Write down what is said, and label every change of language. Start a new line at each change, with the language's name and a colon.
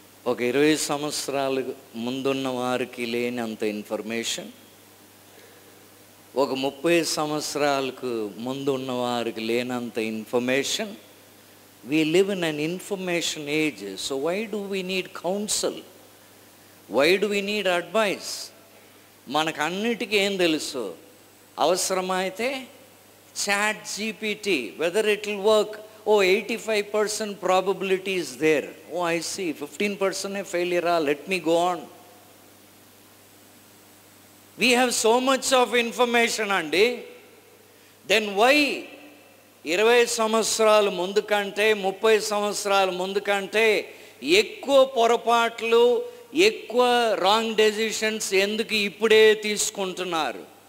Telugu: ఒక 20 సంవత్సరాలు ముందున్న వారికి లేని అంత ఇన్ఫర్మేషన్, ఒక 30 సంవత్సరాలకు ముందు ఉన్న వారికి లేనంత information.
English: We live in an information age. So why do we need counsel? Why do we need advice?
Telugu: మనకు అన్నిటికీ ఏం తెలుసు?
English: అవసరమైతే ChatGPT, whether it will work. 85% probability is there. I see 15% failure. Let me go on. We have so much of information అండి. Then why
Telugu: 20 సంవత్సరాల ముందు కంటే, 30 సంవత్సరాల ముందు కంటే ఎక్కువ పొరపాట్లు, ఎక్కువ రాంగ్ డెసిషన్స్ ఎందుకు ఇప్పుడే తీసుకుంటున్నారు?